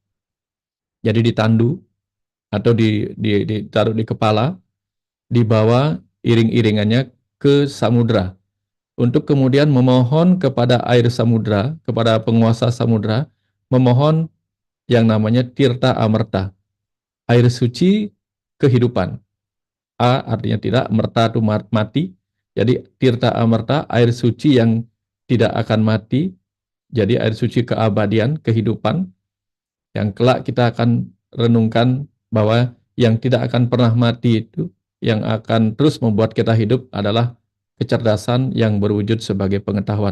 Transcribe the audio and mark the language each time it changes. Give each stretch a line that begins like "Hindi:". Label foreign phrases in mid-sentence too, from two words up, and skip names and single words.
Indonesian: Jadi ditandu atau ditaruh di kepala, dibawa iring-iringannya ke samudra untuk kemudian memohon kepada air samudra, kepada penguasa samudra, memohon yang namanya tirta amerta, air suci kehidupan. A artinya tidak, merta itu mati. Jadi tirta amerta, air suci yang tidak akan mati. Jadi air suci keabadian, kehidupan, yang kelak kita akan renungkan bahwa yang tidak akan pernah mati itu, yang akan terus membuat kita hidup adalah kecerdasan yang berwujud sebagai pengetahuan.